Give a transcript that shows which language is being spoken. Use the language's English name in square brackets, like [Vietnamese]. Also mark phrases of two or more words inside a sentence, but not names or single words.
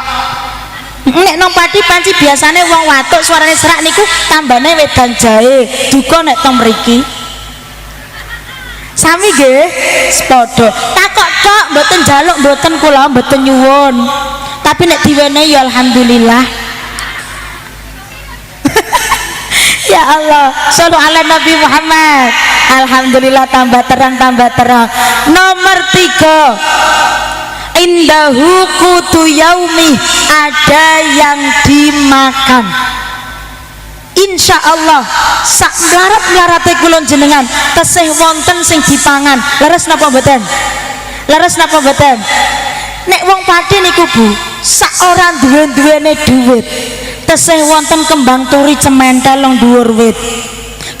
[Javanese] Nek nang Pati panci biasane wong watuk suarane serak niku tambane wedang jahe. Duka nek teng mriki sami nggih padha. Takok tok, mboten njaluk, mboten kula mboten nyuwun. Tapi nek diwenehi ya alhamdulillah. [Arabic] يا الله, صلوا على النبي محمد. [Javanese] Alhamdulillah, tambah terang, tambah terang. [Arabic] Nomor 3, عنده قوت يومه, [Indonesian] ada yang dimakan. [Arabic] إن شاء الله [Javanese] sak melarat-melarate kulon jenengan tesih wonten sing dipangan. Leres napa mboten? Leres napa mboten? Nek wong Pati niku Bu, sak ora duwe-duwene duit tesih wonten kembang turi cementel long dhuwur wit.